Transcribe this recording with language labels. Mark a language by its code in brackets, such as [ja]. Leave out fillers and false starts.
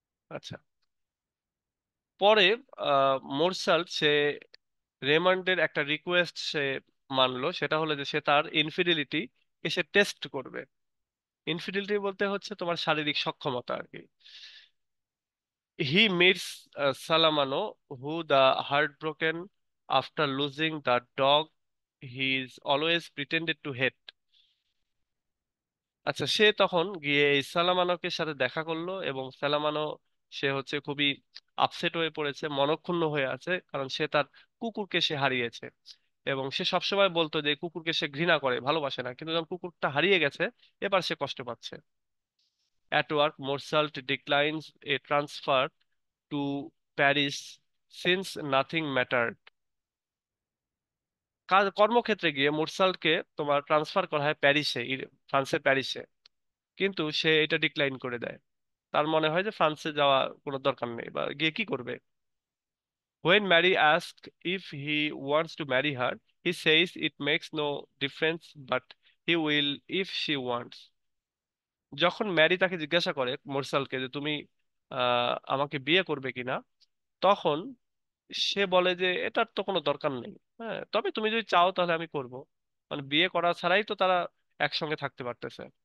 [bn] আচ্ছা, পরে মোরসাল্ট সে রেমন্ডের একটা রিকোয়েস্ট সে মানলো, সেটা হলো যে সে তার ইনফিডেলিটি এসে টেস্ট করবে। ইনফিডিলিটি বলতে হচ্ছে তোমার শারীরিক সক্ষমতা আর কি। [en] He meets Salamano, who the heartbroken after losing the dog he's always pretended to hate. [bn] আচ্ছা, সে তখন গিয়ে এই সালামানোকে সাথে দেখা করলো, এবং সালামানো সে হচ্ছে খুবই আপসেট হয়ে পড়েছে, মনক্ষুণ্ণ হয়ে আছে, কারণ সে তার কুকুরকে সে হারিয়েছে। এবং সে সবসময় বলতো যে কুকুরকে সে ঘৃণা করে, ভালোবাসে না, কিন্তু যখন কুকুরটা হারিয়ে গেছে এবার সে কষ্ট পাচ্ছে। [en] At work, Morselt declines a transfer to Paris since nothing mattered. [bn] কাজ কর্মক্ষেত্রে গিয়ে মুরসালকে তোমার ট্রান্সফার করা হয় প্যারিসে, ফ্রান্সের প্যারিসে, কিন্তু সে এটা ডিক্লাইন করে দেয়। তার মনে হয় যে ফ্রান্সে যাওয়া কোনো দরকার নেই, বা গিয়ে কি করবে। [en] When Mary asks if he wants to marry her, he says it makes no difference, but he will if she wants. [bn] যখন ম্যারি তাকে জিজ্ঞাসা করে মুরসালকে যে তুমি আমাকে বিয়ে করবে কিনা, তখন সে বলে যে এটার তো কোনো দরকার নেই, হ্যাঁ, তবে তুমি যদি চাও তাহলে আমি করব। মানে বিয়ে করা ছাড়াই তো তারা একসঙ্গে থাকতে পারতেছে।